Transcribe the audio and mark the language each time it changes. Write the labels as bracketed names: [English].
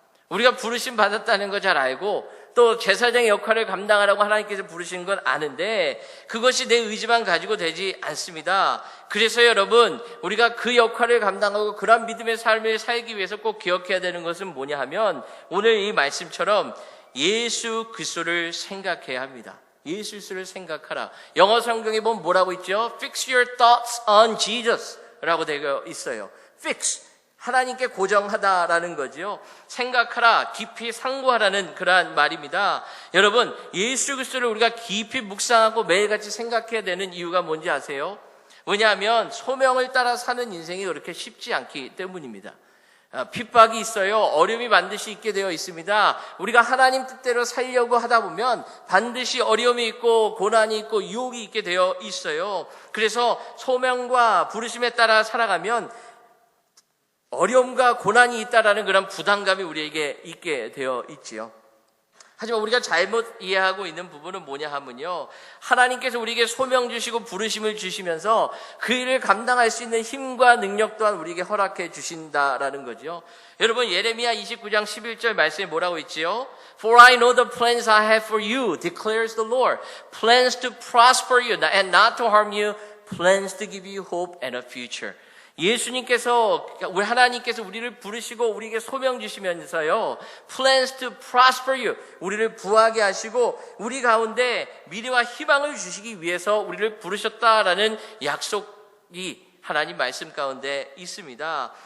[Korean] 우리가 부르심 받았다는 거 잘 알고 또 제사장의 역할을 감당하라고 하나님께서 부르신 건 아는데 그것이 내 의지만 가지고 되지 않습니다. 그래서 여러분 우리가 그 역할을 감당하고 그런 믿음의 삶을 살기 위해서 꼭 기억해야 되는 것은 뭐냐 하면 오늘 이 말씀처럼 예수 그리스도를 생각해야 합니다. 예수 그리스도를 생각하라. 영어 성경에 보면 뭐라고 있죠? [English] Fix your thoughts on Jesus [Korean] 라고 되어 있어요. Fix, 하나님께 고정하다라는 거지요. 생각하라, 깊이 상고하라는 그러한 말입니다. 여러분 예수 그리스도를 우리가 깊이 묵상하고 매일같이 생각해야 되는 이유가 뭔지 아세요? 왜냐하면 소명을 따라 사는 인생이 그렇게 쉽지 않기 때문입니다. 핍박이 있어요. 어려움이 반드시 있게 되어 있습니다. 우리가 하나님 뜻대로 살려고 하다 보면 반드시 어려움이 있고 고난이 있고 유혹이 있게 되어 있어요. 그래서 소명과 부르심에 따라 살아가면 어려움과 고난이 있다라는 그런 부담감이 우리에게 있게 되어 있지요. 하지만 우리가 잘못 이해하고 있는 부분은 뭐냐 하면요, 하나님께서 우리에게 소명 주시고 부르심을 주시면서 그 일을 감당할 수 있는 힘과 능력 또한 우리에게 허락해 주신다라는 거죠. 여러분 예레미야 29장 11절 말씀에 뭐라고 있지요? [English] For I know the plans I have for you, declares the Lord. Plans to prosper you and not to harm you. Plans to give you hope and a future. [Korean] 예수님께서, 우리 하나님께서 우리를 부르시고 우리에게 소명 주시면서요, [English] plans to prosper you, [Korean] 우리를 부하게 하시고 우리 가운데 미래와 희망을 주시기 위해서 우리를 부르셨다라는 약속이 하나님 말씀 가운데 있습니다.